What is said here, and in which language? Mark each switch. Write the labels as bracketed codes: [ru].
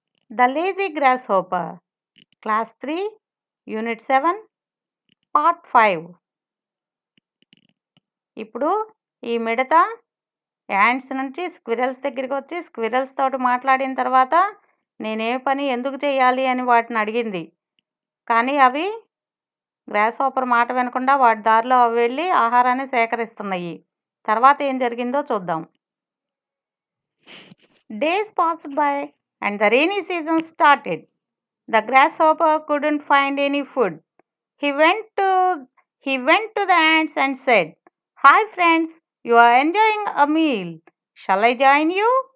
[en] The Lazy Grasshopper, Class 3, Unit 7, Part 5. [te] ఇప్పుడు ఈ మిడత ants నుంచి స్క్విరల్స్ దగ్గరికి వచ్చి స్క్విరల్స్ తోటి మాట్లాడిన తర్వాత నేనే పని ఎందుకు చేయాలి అని వాటిని అడిగింది. కానీ అవి గ్రాస్ హోపర్ మాట వినకుండా వాటి దారిలో అవి వెళ్ళి ఆహారాన్ని సేకరిస్తున్నాయి. తర్వాత ఏం జరిగిందో చూద్దాం. [en] Days passed by and the rainy season started. The grasshopper couldn't find any food. He went to the ants and said, "Hi friends, you are enjoying a meal. Shall I join you?"